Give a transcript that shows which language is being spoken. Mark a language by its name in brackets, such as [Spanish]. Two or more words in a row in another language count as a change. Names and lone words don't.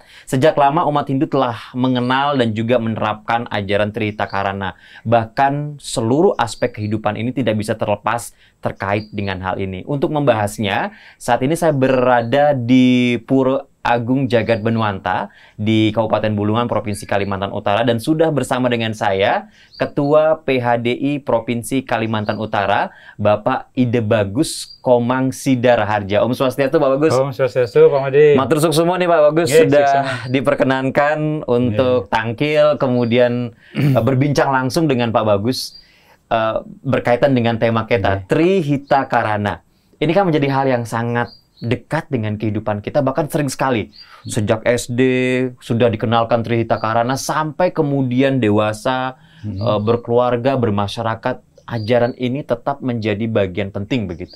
[Indonesian] Sejak lama umat Hindu telah mengenal dan juga menerapkan ajaran Trihitakarana. Bahkan seluruh aspek kehidupan ini tidak bisa terlepas terkait dengan hal ini. Untuk membahasnya, saat ini saya berada di Pura Agung Jagat Benuanta di Kabupaten Bulungan, Provinsi Kalimantan Utara, dan sudah bersama dengan saya Ketua PHDI Provinsi Kalimantan Utara, Bapak Ide Bagus Komang Sidar Harja. [Sanskrit] Om Swastiastu, [Indonesian] Pak Bagus. [Sanskrit] Om Swastiastu, [Indonesian] Pak Madi. [Javanese] Matur suwun [Indonesian] semua nih Pak Bagus, sudah diperkenankan untuk tangkil, kemudian berbincang langsung dengan Pak Bagus berkaitan dengan tema kita, Trihitakarana. Ini kan menjadi hal yang sangat dekat dengan kehidupan kita, bahkan sering sekali sejak SD sudah dikenalkan Trihitakarana sampai kemudian dewasa, berkeluarga, bermasyarakat, ajaran ini tetap menjadi bagian penting begitu.